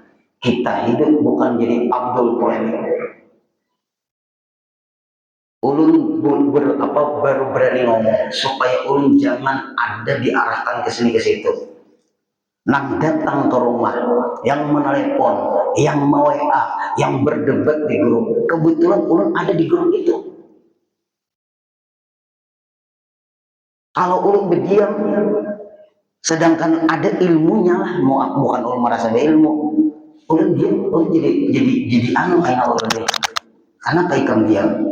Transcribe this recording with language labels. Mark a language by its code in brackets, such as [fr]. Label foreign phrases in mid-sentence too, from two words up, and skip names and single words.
[bjn] Kita hidup bukan jadi abdul polemik. Ulun baru berani ngomong supaya ulun jangan ada diarahkan ke sini ke situ. Nang datang ke rumah, yang menelepon, yang WA, yang berdebat di grup. Kebetulan ulun ada di grup itu. Kalau ulun berdiam, sedangkan ada ilmunya lah, bukan ulun merasa ada ilmu. Ulun diam, ulun jadi anu kayak ulun deh. [id] Karena kayak diam.